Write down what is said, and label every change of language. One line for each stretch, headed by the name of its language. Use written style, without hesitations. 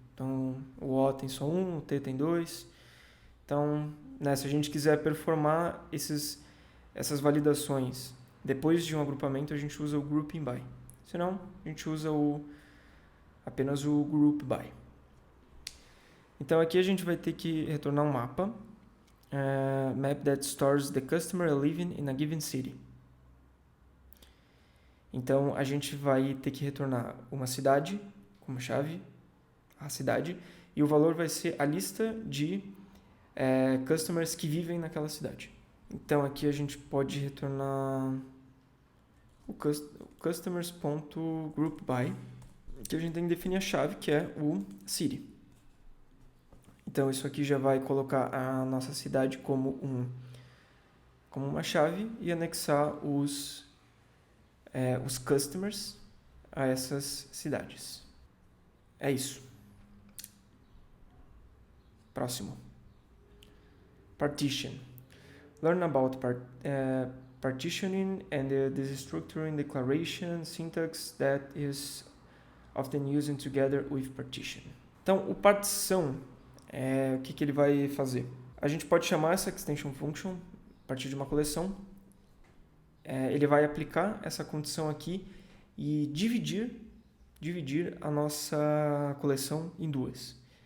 Portuguese: Então o O tem só 1, o T tem 2. Então, se a gente quiser performar essas validações depois de um agrupamento, a gente usa o grouping by. Senão, a gente usa apenas o group by. Então aqui a gente vai ter que retornar um mapa.
English: Map that stores the customer living in a given city.
Portuguese: Então, a gente vai ter que retornar uma cidade como chave, a cidade, e o valor vai ser a lista de customers que vivem naquela cidade. Então, aqui a gente pode retornar o customers.groupby, que a gente tem que definir a chave, que é o city. Então, isso aqui já vai colocar a nossa cidade como uma chave e anexar os customers a essas cidades. É isso. Próximo. Partition.
English: Learn about partitioning and the destructuring declaration syntax that is often used together with partition.
Portuguese: Então, o partição, o que ele vai fazer? A gente pode chamar essa extension function a partir de uma coleção. Ele vai aplicar essa condição aqui e dividir a nossa coleção em duas.